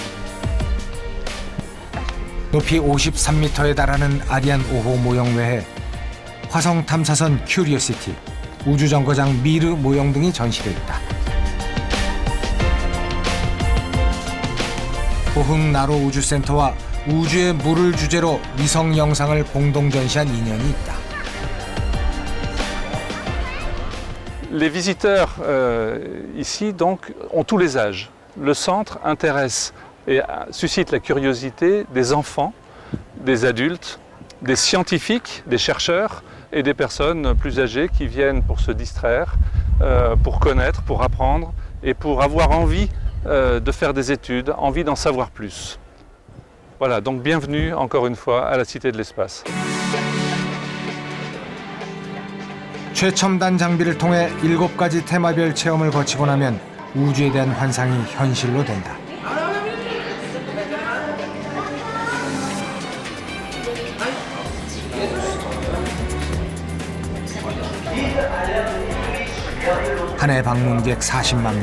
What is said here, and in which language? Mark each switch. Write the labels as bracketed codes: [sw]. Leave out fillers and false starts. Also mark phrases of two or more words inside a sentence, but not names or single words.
[ko] 높이 53m에 달하는 아리안 5호 모형 외에 화성 탐사선 큐리오시티, 우주정거장 미르 모형 등이 전시돼 있다. 호흥 나로 우주센터와 우주의 물을 주제로 위성 영상을 공동 전시한 인연이 있다. [fr] Les visiteurs ici donc ont tous les âges. Le centre intéresse et suscite la curiosité des enfants, des adultes, des scientifiques, des chercheurs et des personnes plus âgées qui viennent pour se distraire, pour connaître, pour apprendre et pour avoir envie de faire des études, envie d'en savoir plus. Voilà, donc bienvenue encore une fois à la Cité de l'Espace. [ko] 최첨단 장비를 통해 7가지 테마별 체험을 거치고 나면 우주에 대한 환상이 현실로 된다. 한 해 방문객 40만 명.